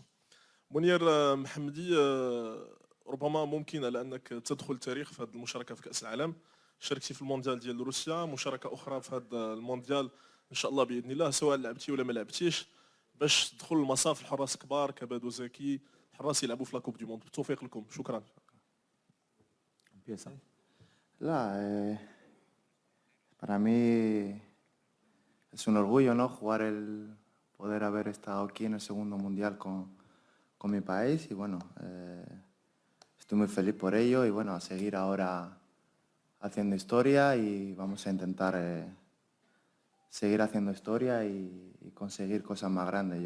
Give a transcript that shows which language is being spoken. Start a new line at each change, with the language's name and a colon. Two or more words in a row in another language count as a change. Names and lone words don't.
Arabic: منير محمدي، ربما ممكن لانك تدخل التاريخ في هذه المشاركه في كاس العالم. شاركتي في المونديال ديال روسيا، مشاركه اخرى في هذا المونديال ان شاء الله باذن الله، سواء لعبتي ولا ما لعبتيش، باش تدخل المصاف الحراس كبار كبادو زكي، حراس يلعبوا في
French: la coupe du monde.
Arabic: بالتوفيق لكم، شكرا.
Spanish: La, para mí es un orgullo, ¿no? Poder haber estado aquí en el segundo mundial con mi país y bueno, estoy muy feliz por ello y bueno, a seguir ahora haciendo historia y vamos a intentar seguir haciendo historia y conseguir cosas más grandes.